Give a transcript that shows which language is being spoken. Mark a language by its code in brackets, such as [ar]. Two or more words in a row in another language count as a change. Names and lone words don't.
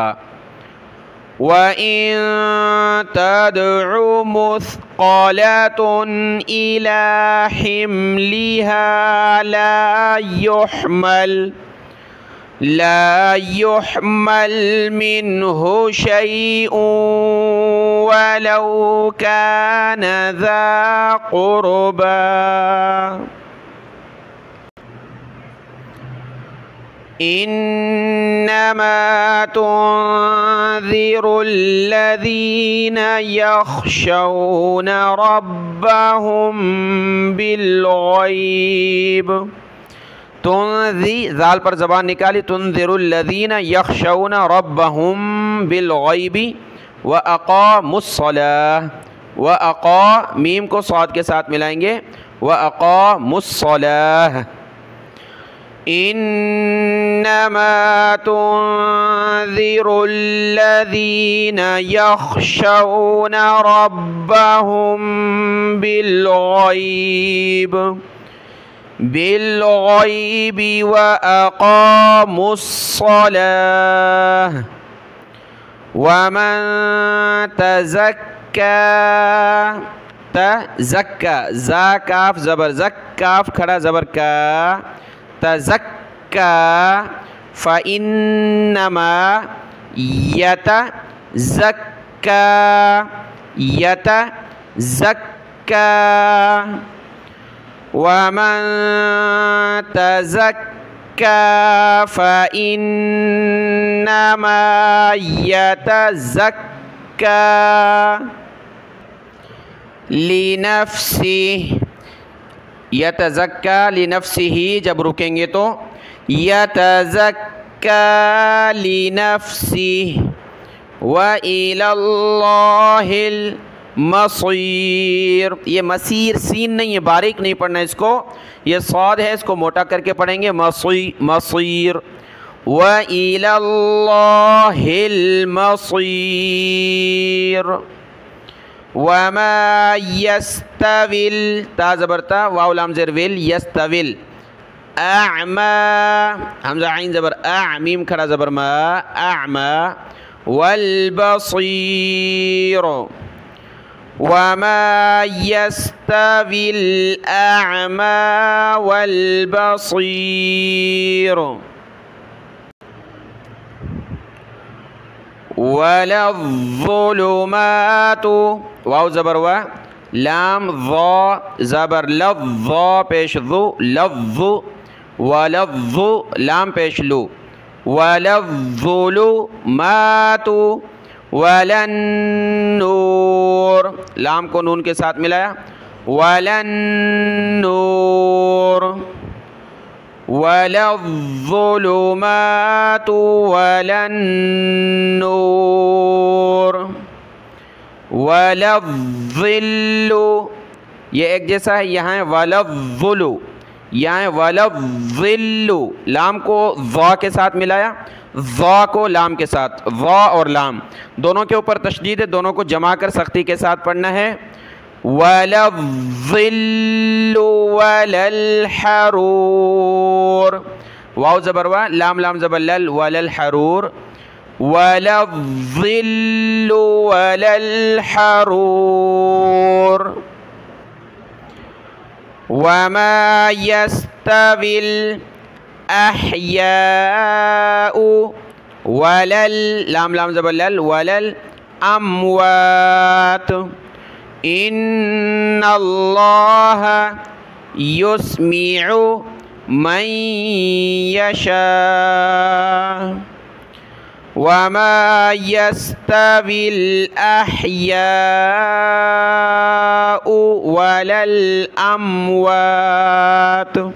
[ar] وإن تدع مثقلة إلى حملها لا يحمل، لا يحمل منه شيء ولو كان ذا قربى. إنما تنذر الذين يخشون ربهم بالغيب. [hi] ज़ाल पर ज़बान निकाली, [ar] تنذر الذين يخشون ربهم بالغيب وأقاموا الصلاة. وأقا [hi] मीम को साद के साथ मिलाएंगे, [ar] وأقاموا الصلاة. إنما تنذر الذين يخشون ربهم بالغيب بالغيب وأقاموا الصلاة. ومن تزكى، تزكى [hi] ज़ा काफ ज़बर ज़क, काफ खड़ा ज़बर का, [ar] تزكى فإنما يتزكى يتزكى. ومن تزكى فإنما يتزكى لنفسه. يتزكى لنفسه [hi] जब रुकेंगे तो [ar] يتزكى لنفسه وإلى الله المصير. [hi] ये मसीर सीन नहीं है, बारीक नहीं पढ़ना इसको, ये साद है, इसको मोटा करके पढ़ेंगे मसीर। [ar] وإلى الله المصير. وما يستوي, [hi] ता ज़बर ता, वाव लाम ज़ेर विल, यस्तविल। अअमा हमज़ा आइन ज़बर अ, मीम खड़ा ज़बर मा, अअमा। [ar] والبصير. وما يستوي الأعمى والبصير. والظلمات, [hi] वाव ज़बर वा, लाम ज़ा ज़बर लव, ज़ा पेश ज़ु, लव्ज़ु, वलज़्ज़ु लाम पेश लु, [ar] والظلمات والنور, [hi] लाम को नून के साथ मिलाया, [ar] والنور. والظلمات والنور. والظل, [hi] ये एक जैसा है, यहाँ है वलज़्ज़ुलु, यहाँ है वलज़्ज़िल्लु। लाम को ज़ा के साथ मिलाया, ज़ा को लाम के साथ, ज़ा और लाम दोनों के ऊपर तशदीद है, दोनों को जमा कर सख्ती के साथ पढ़ना है। [ar] والظل ولا الحرور, [hi] वाव ज़बर वा, लाम लाम ज़बर लल, [ar] ولا الحرور. والظل ولا الحرور. وما يستوي الأحياء ولا, [hi] लाम लाम ज़बर लल, [ar] ولا الأموات. إن الله يسمع من يشاء. وما يستوي الأحياء ولا الأموات.